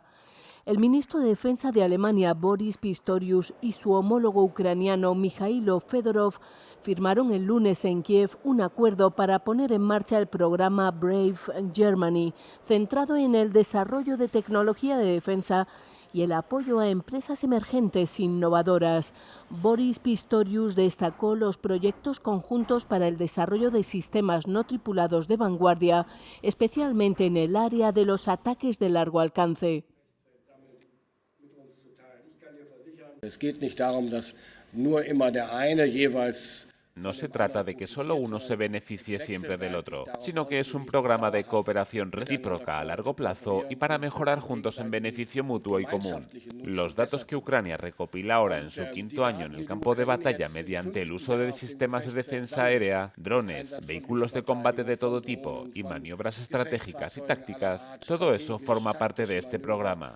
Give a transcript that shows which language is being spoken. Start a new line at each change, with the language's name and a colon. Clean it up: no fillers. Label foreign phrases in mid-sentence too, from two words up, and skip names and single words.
Spanish: El ministro de Defensa de Alemania, Boris Pistorius, y su homólogo ucraniano, Mikhailo Fedorov, firmaron el lunes en Kiev un acuerdo para poner en marcha el programa Brave Germany, centrado en el desarrollo de tecnología de defensa y el apoyo a empresas emergentes innovadoras. Boris Pistorius destacó los proyectos conjuntos para el desarrollo de sistemas no tripulados de vanguardia, especialmente en el área de los ataques de largo alcance.
German: Es geht nicht darum, dass nur immer der eine jeweils
Spanish: No se trata de que solo uno se beneficie siempre del otro, sino que es un programa de cooperación recíproca a largo plazo y para mejorar juntos en beneficio mutuo y común. Los datos que Ucrania recopila ahora en su quinto año en el campo de batalla mediante el uso de sistemas de defensa aérea, drones, vehículos de combate de todo tipo y maniobras estratégicas y tácticas, todo eso forma parte de este programa.